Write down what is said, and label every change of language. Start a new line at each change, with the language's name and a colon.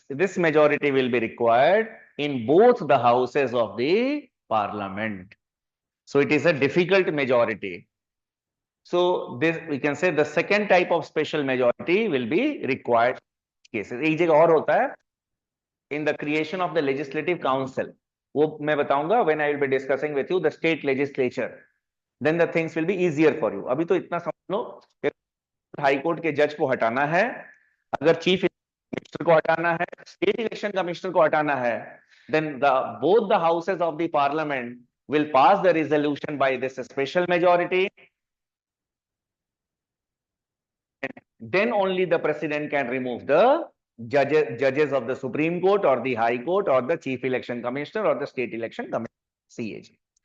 English: This majority will be required in both the houses of the parliament. So it is a difficult majority. So this we can say the second type of special majority will be required cases।
Hindi: एक जगह और होता है
English: in the creation of the legislative council,
Hindi: वो मैं बताऊंगा
English: When I will be discussing with you the state legislature, then the things will be easier for you.
Hindi: अभी तो इतना समझ लो कि हाई कोर्ट के जज को हटाना है,
English: अगर chief minister को हटाना है, स्टेट इलेक्शन कमिश्नर को हटाना है, then both the houses of the parliament will pass the resolution by this special majority, and then only the president can remove the judges of the Supreme Court or the High Court or the chief election commissioner or the state election commissioner, CAG.